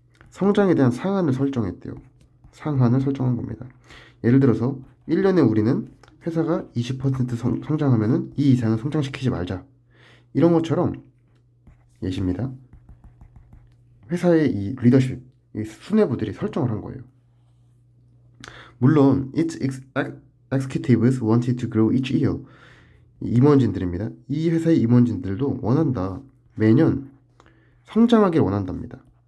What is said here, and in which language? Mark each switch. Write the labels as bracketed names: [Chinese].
[Korean] 성장에 대한 상한을 설정했대요. 상한을 설정한 겁니다. 예를 들어서 1년에 우리는 회사가 20% 성장하면은 이 이상은 성장시키지 말자. 이런 것처럼 예시입니다. 회사의 이 리더십, 이 수뇌부들이 설정을 한 거예요. 물론 [English] its executives wanted to grow each year. [Korean] 임원진들입니다. 이 회사의 임원진들도 원한다. 매년 성장하길 원한답니다.